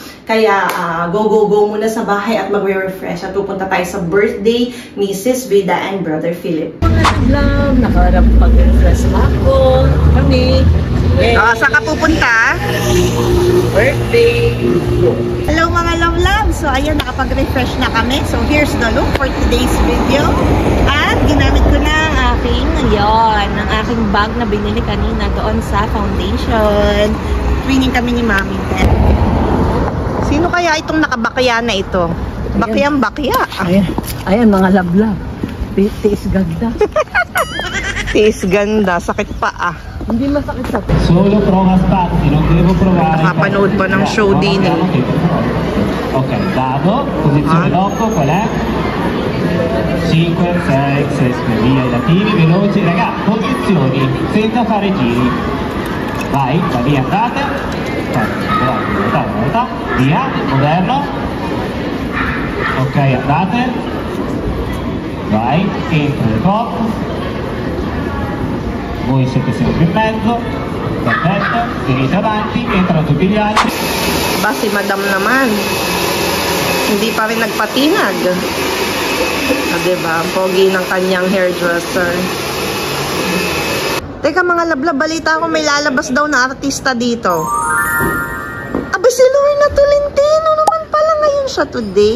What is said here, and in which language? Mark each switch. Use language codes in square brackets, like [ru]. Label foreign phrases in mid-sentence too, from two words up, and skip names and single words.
[tl] Kaya go muna sa bahay at magre-refresh at pupunta tayo sa birthday ni Sis Vida and Brother Philip. Mga love, nakaharap pag-refresh ako. Kami. Saan ka pupunta? Birthday. Hello mga love-love! So ayan, nakapag-refresh na kami. [en] So here's the look for today's video. [tl] At ginamit ko na ang aking bag na binili kanina doon sa foundation. Twinning kami ni Mami. Sino kaya itong nakabakya na ito? Bakyang-bakya. Ayan mga love. Tiis ganda. Tiis ganda. Sakit pa Hindi masakit sa [it] Solo prova spazi, non devo provare. [tl] Nakapanood pa ng show din eh. [it] Ok, dado, posizione dopo, qual è? 5, 6, 7, via i latini, veloci, raga, posizioni, senza fare giri. Vai, via, andate. Volta, via, moderno. Ok, andate. Vai, entra il corpo. Voi siete sempre in mezzo, perfetto, venite avanti, entrano tutti gli altri. [tl] Ba si Madam naman, hindi pa rin nagpatinag. Diba, ang pogi ng kanyang hairdresser. Teka mga labla, balita ko may lalabas daw na artista dito. Aba si Lorna Tolentino naman pala ngayon siya today.